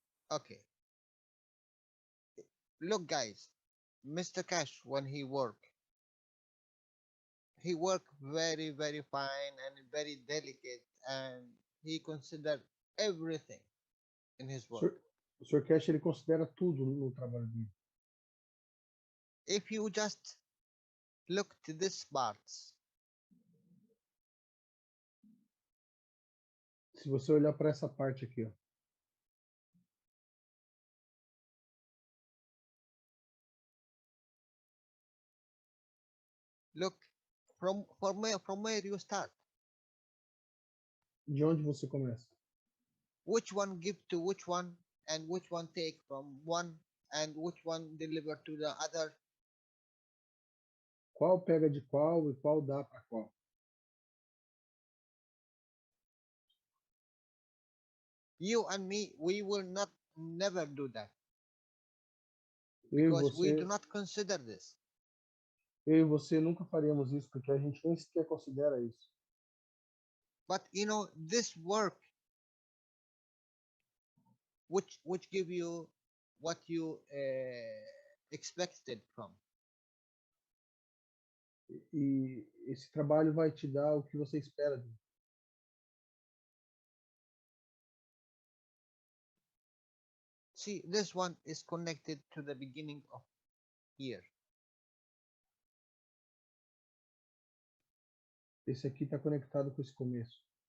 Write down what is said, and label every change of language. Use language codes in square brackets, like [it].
[en] Okay. Look, guys, Mr. Cash, when he work very, very fine and very delicate, and he considered everything in his work. [pt] O Sr. Cash, ele considera tudo no trabalho dele. [en] If you just look to these parts, [pt] se você olhar para essa parte aqui, ó. [en] Look from where you start. [pt] De onde você começa? [en] Which one give to which one, and which one take from one, and which one deliver to the other. [pt] Qual pega de qual e qual dá para qual? [en] You and me, we will never do that. [pt] Eu [en] Because we [pt] você, [en] do not consider this. [pt] eu e você nunca faríamos isso, porque a gente nem sequer considera isso. [en] But you know, this work, which give you what you expected from. [pt] E esse trabalho vai te dar o que você espera dele. [en] See, this one is connected to the beginning of here. [pt] Esse aqui está conectado com esse começo.